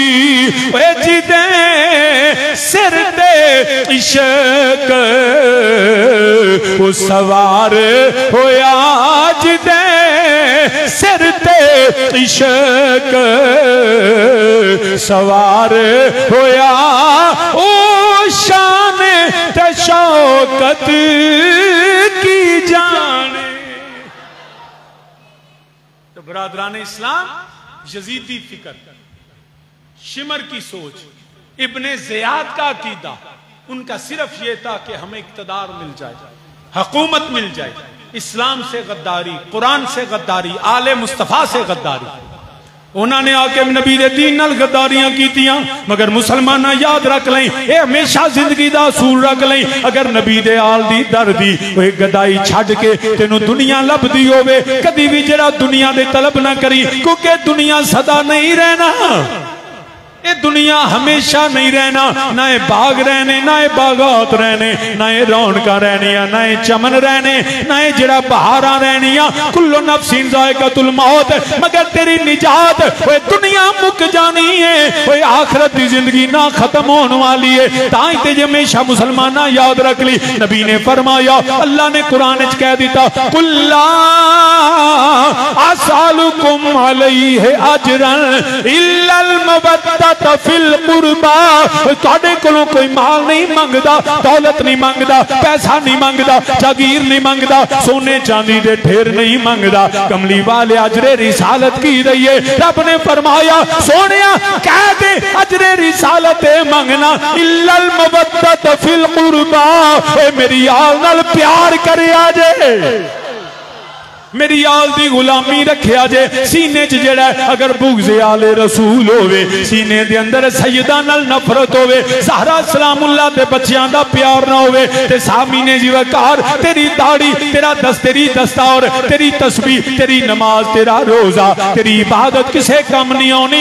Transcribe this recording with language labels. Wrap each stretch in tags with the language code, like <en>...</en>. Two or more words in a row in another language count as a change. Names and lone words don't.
<pa>اوئے جدے سر تے عشق او سوار ہویا، جدے سر تے عشق سوار ہویا، او شان تے شوکت کی جانے.</pa> <ur>تو برادران اسلام، یزیدی فکر، شمر کی سوچ، ابن زیاد کا عقیدہ، ان کا صرف یہ تھا کہ ہمیں اقتدار مل جائے، حکومت مل جائے. اسلام سے غداری، قرآن سے غداری، آل مصطفیٰ سے غداری.</ur> <pa>انہوں نے آکے نبی دے دین نال غداریاں کیتیاں، مگر مسلمان یاد رکھ لیں، یہ ہمیشہ زندگی دا اصول رکھ لیں. اگر نبی دے آل دی در دی اوئے گدائی چھڈ کے تینوں دنیا لبھدی ہووے، کدی بھی ذرا دنیا دے طلب نہ کری، کیونکہ دنیا سدا نہیں رہنا. یہ دنیا ہمیشہ نہیں رہنا، نہ یہ باغ رہنے، نہ یہ باغات رہنے، نہ یہ رونق رہنے، نہ یہ چمن رہنے، نہ یہ ذرا بہاراں رہنیاں.</pa> <ar>كل نفس ذائقة الموت,</ar> <pa>مگر تیری نجات اوئے دنیا مک جانی ہے، اوئے آخرت کی زندگی نہ ختم ہونے والی ہے. تائی تے ہمیشہ مسلمان یاد رکھ لی، نبی نے فرمایا، اللہ نے قرآن چ کہہ دتا,</pa> <ar>قل لا أسألكم عليه أجرا إلا المودة في القربى.</ar> <pa>تہاڈے کولوں کوئی مال نہیں منگدا، دولت نہیں منگدا، پیسہ نہیں منگدا، جاگیر نہیں منگدا، سونے چاندی دے ڈھیر نہیں منگدا. کملی والے اجر رسالت کی رہی ہے۔ رب نے فرمایا، سوہنیا کہہ دے اجر رسالت منگنا,</pa> <ar>إلا المودة في القربى,</ar> <pa>میری آل نال پیار کریا جے، میری آل دی غلامی رکھیا جے. سینے چ جیڑا اگر بغض آل رسول ہووے، سینے دے اندر سیدہ نال نفرت ہووے، زہرا سلام اللہ دے بچیاں دا پیار نہ ہووے، تے سامعین جی وقار تیری داڑھی، تیرا تیری دستار، تیری تسبیح، تیری نماز، تیرا روزہ، تیری عبادت کسے کم نہیں آنی.</pa>